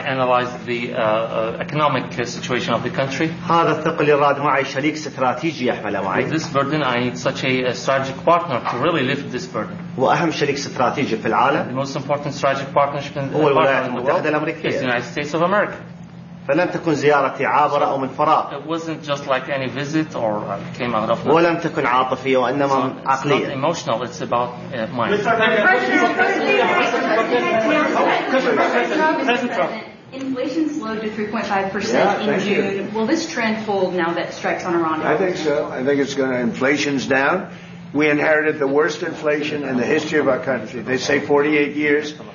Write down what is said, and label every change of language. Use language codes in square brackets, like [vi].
[en] I analyzed the economic situation of the country. [ar] هذا الثقل يراد معي شريك استراتيجي يحمله معي. [en] With this burden, I need such a strategic partner to really lift this burden. [ar] وأهم شريك استراتيجي في العالم. [en] And the most important strategic partnership in the world. [ar] هو الولايات المتحدة الأمريكية. [en] Is the United States of America. [ar] فلم تكن زيارتي عابرة أو من فراغ. [en] It wasn't just like any visit or came out of. [ar] ولم تكن عاطفية وإنما عقلية. [en] It's not emotional. It's about mind. Mr. President, President Trump. Inflation slowed to 3.5% in June. Will this trend hold now that strikes on Iran? I think so. I think it's going to. Inflation's down. We inherited the worst inflation in the history of our country. They say 48 years.